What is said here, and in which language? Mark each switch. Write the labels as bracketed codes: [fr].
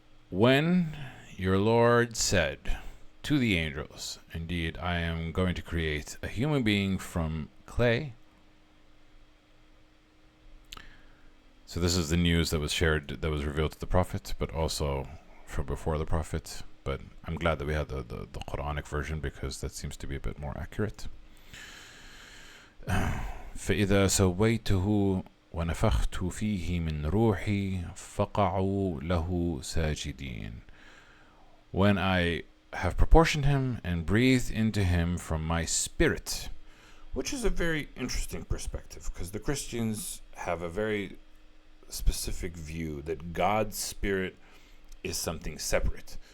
[en] When your Lord said to the angels, indeed, I am going to create a human being from clay. So this is the news that was shared, that was revealed to the Prophet, but also from before the Prophet. But I'm glad that we had the Quranic version because that seems to be a bit more accurate. [ar] فإذا سويته ونفخت فيه من روحي فقعوا له ساجدين. [en] When I have proportioned him and breathed into him from my spirit, which is a very interesting perspective because the Christians have a very specific view that God's spirit is something separate.